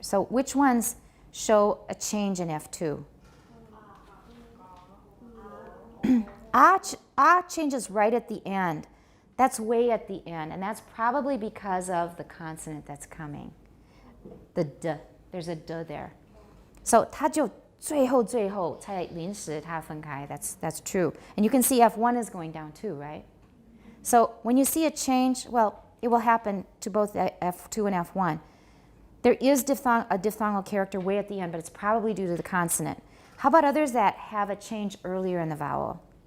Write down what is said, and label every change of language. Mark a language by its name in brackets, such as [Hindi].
[English] So which ones show a change in F2? Ah changes right at the end. That's way at the end, and that's probably because of the consonant that's coming. The d, there's a d there. [Chinese] So 它就最后才临时它分开. [English] That's true. And you can see F1 is going down too, right? So when you see a change, well, it will happen to both F2 and F1. There is a diphthongal character way at the end, but it's probably due to the consonant. How about others that have a change earlier in the vowel?